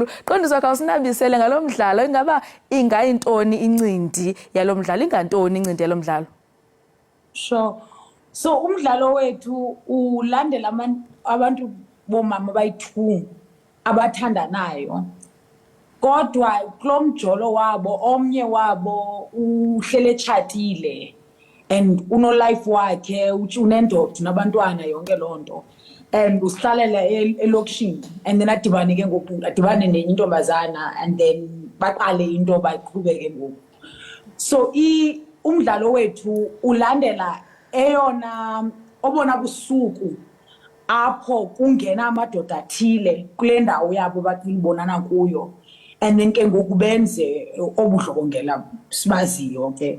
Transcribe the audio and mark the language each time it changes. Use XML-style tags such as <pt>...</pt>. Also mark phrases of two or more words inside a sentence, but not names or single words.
<xh>Qondiswa khawusinabisele ngalo mdlalo ingaba ingayintoni incindi yalo mdlalo ingantoni incindi yalo mdlalo? Sure. So umdlalo wethu ulandela abantu bomama bayi-2 abathandanayo. Kodwa kulomjolo wabo omnye wabo uhlele etshatile and uno life wakhe unendoda nabantwana yonke lonto and uhlalela elokishini</xh> <en>and then</en> <xh>adibane ke ngoku adibane nenye intombazana</xh> <en>and then</en> <xh>baqale into baqhubeke ngoku. So umdlalo wethu ulandela eyona obona busuku apho kungena amadoda athile kule ndawo yabo bakubonana kuyo,</xh> <en>and then</en> <xh>ke ngoku benze obudlobongela sibaziyo ke.</xh>